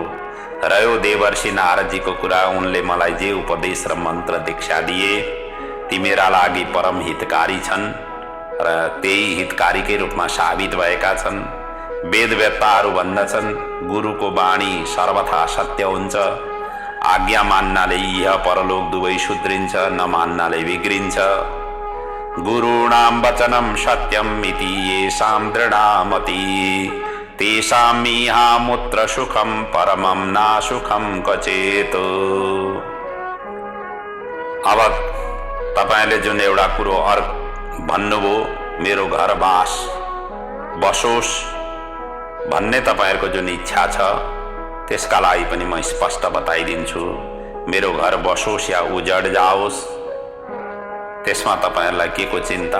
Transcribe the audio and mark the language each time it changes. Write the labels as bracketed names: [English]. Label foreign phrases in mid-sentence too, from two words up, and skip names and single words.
[Nepali] रह्यो देवर्षि नारदजीको कुरा, उनले मलाई जे उपदेश र मन्त्र दीक्षा दिए ती मेरा लागि परम हितकारी छन् र त्यही हितकारीकै रूपमा साबित भएका छन्। वेदवेत्ताहरू भन्दछन् गुरुको वाणी सर्वथा सत्य हुन्छ। आज्ञा मान्नाले इह परलोक दुवै सुध्रिन्छ, नमान्नाले बिग्रिन्छ। [Sanskrit] गुरूणां वचनं सत्यम् इति येषां दृढामति, तेषां इहामुत्र सुखं परमं नासुखं क्वचित्। [Nepali] अब तपाईले जुन एउटा कुरो भन्नुभयो, मेरो घर बसोस् भन्ने तपाईहरुको जुन इच्छा छ त्यसका लागि पनि म स्पष्ट बताइदिन्छु। मेरो घर बसोस् या उजड जाओस्, त्यसमा तपाईहरुलाई के को चिन्ता।